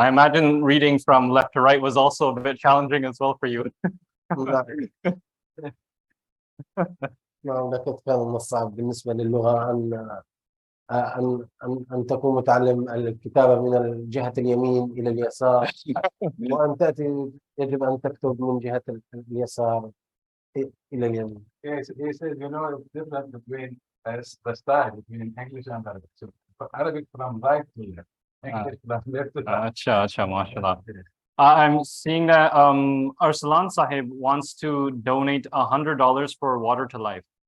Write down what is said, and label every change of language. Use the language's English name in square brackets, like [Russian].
[English] I imagine reading from left to right was also a bit challenging as well for you. [Arabic] لقد كان من الصعب بالنسبة للغة أن تكون متعلم الكتابة من الجهة اليمين إلى اليسار، وأن تأتي يجب أن تكتب من جهة اليسار إلى اليمين. [English] Yes, he says, you know, it's different between as the style between English and Arabic. So Arabic from right to left, English from left to right. Acha, mashallah. I'm seeing that Arsalan Sahib wants to donate $100 for Water to Life.